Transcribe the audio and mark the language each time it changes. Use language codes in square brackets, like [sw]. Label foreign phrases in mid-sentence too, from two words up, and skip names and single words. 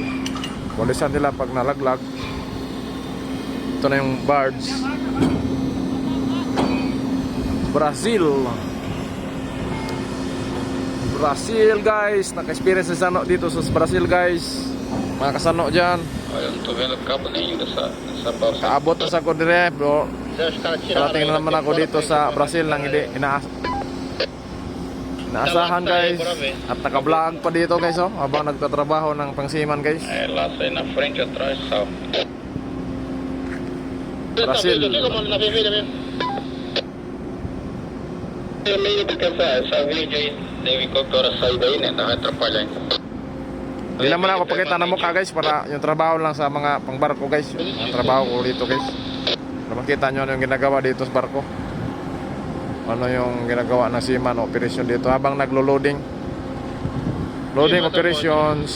[tl] Walisan nila pag nalaglag. Ito na yung birds. Brazil. Brazil guys. Naka-experience si Sano dito sa Brazil guys. Mga kasano dyan. [pt] Olha, eu não tô vendo o cabo nenhum dessa balsa. [ceb] Kaabot na sa ko dire bro. [pt] Os caras tiraram [tl] Karating na naman ako dito sa Brazil nang hindi inaasahan guys. At naka-vlog pa dito guys habang nagtatrabaho ng pangsiman guys. [pt] É, lá sai na frente, atrás, sal. Brazil. Na vermelha mesmo. Vermelha porque essa verde aí deve qualquer hora sair daí, né? Não vai atrapalhar ainda. [tl] Hindi naman ako pakita ng mukha guys para yung trabaho lang sa mga pangbarko guys. Yung trabaho ko dito guys. Para makita nyo ano yung ginagawa dito sa barko. Ano yung ginagawa ng [en] seaman operation [tl] dito habang naglo-loading. [en] Loading operations.